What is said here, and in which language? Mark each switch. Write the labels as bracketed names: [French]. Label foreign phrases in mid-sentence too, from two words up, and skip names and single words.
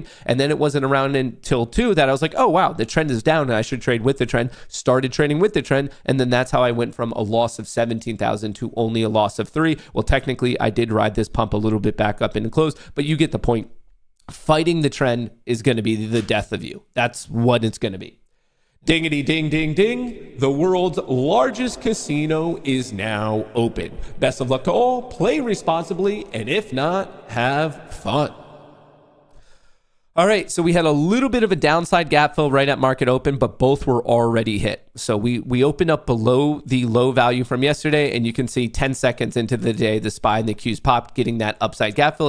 [English] And then it wasn't around until 2 that I was like, oh, wow, the trend is down and I should trade with the trend. Started trading with the trend. And then that's how I went from a loss of 17,000 to only a loss of 3. Well, technically, I did ride this pump a little bit back up into close, but you get the point. Fighting the trend is going to be the death of you. That's what it's going to be. Dingity ding ding ding. The world's largest casino is now open. Best of luck to all. Play responsibly, and if not, have fun. All right, so we had a little bit of a downside gap fill right at market open, but both were already hit. So we opened up below the low value from yesterday, and you can see 10 seconds into the day, the SPY and the Qs popped, getting that upside gap fill.